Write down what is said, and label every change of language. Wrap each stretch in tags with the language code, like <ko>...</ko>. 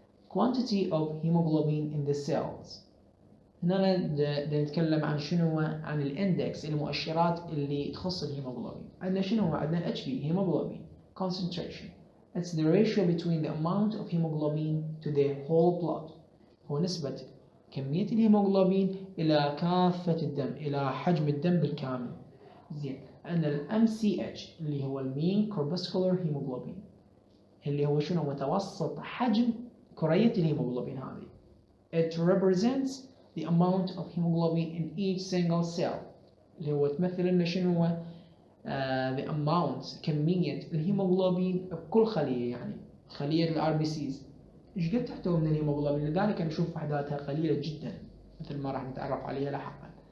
<en>quantity of hemoglobin in the cells،</en> <ar>هنا نتكلم عن شنو؟ عن الاندكس، المؤشرات اللي تخص الهيموغلوبين. عندنا شنو؟ عندنا</ar> <en>HB hemoglobin concentration، it's the ratio between the amount of hemoglobin to the whole blood،</en> <ar>هو نسبة كمية الهيموغلوبين إلى كافة الدم، إلى حجم الدم بالكامل. زين، عندنا MCH اللي هو mean corpuscular hemoglobin، اللي هو شنو؟ متوسط حجم كرية الهيموغلوبين هذه.</ar> <en>It represents the amount of hemoglobin in each single cell،</en> <ar>اللي هو تمثل لنا شنو؟</ar> <en>the amount،</en> <ar>كمية الهيموغلوبين بكل خلية، يعني خلية الRBCs ايش قد تحتوي من الهيموغلوبين، لذلك نشوف وحداتها قليلة جدا مثل ما راح نتعرف عليها لاحقا.</ar>